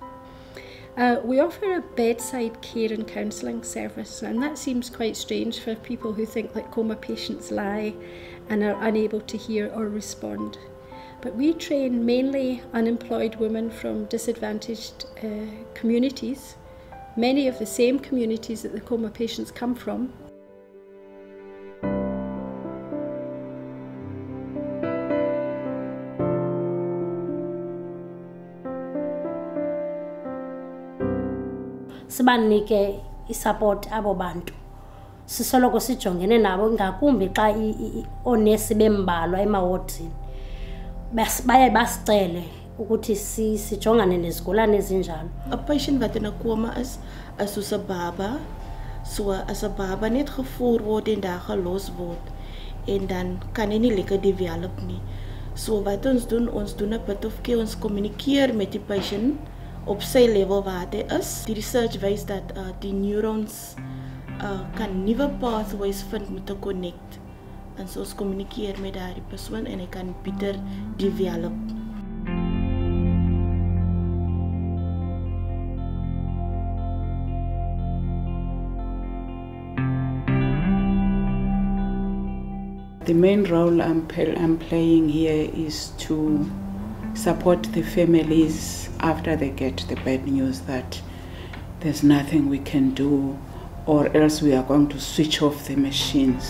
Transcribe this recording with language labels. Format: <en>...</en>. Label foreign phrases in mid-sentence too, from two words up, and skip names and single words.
<en>We offer a bedside care and counselling service, and that seems quite strange for people who think that coma patients lie and are unable to hear or respond. But we train mainly unemployed women from disadvantaged communities, many of the same communities that the coma patients come from.</en> <xh>Sibanike isupport abo bantu. Sisoloko sijongene nabo ngakumbi xa onesi bembalwa emawodini. Baye basicele ukuthi sijongane nezigulane ezinjalo.</xh> <en>A patient</en> <af>wat in 'n koma is soos 'n baba. So as 'n baba net gevoer word en daar gelos word en dan kan hy nie lekker develop nie. So wat ons doen 'n</af> <en>bit of care,</en> <af>ons kommunikeer met die patient op sy level waar hy is. Die research wys dat die neurons kan nuwe pathways vind met te connect. En so ons kommunikeer met daardie persoon en hy kan beter develop.</af> <en>The main role I'm playing here is to support the families after they get the bad news that there's nothing we can do, or else we are going to switch off the machines.</en>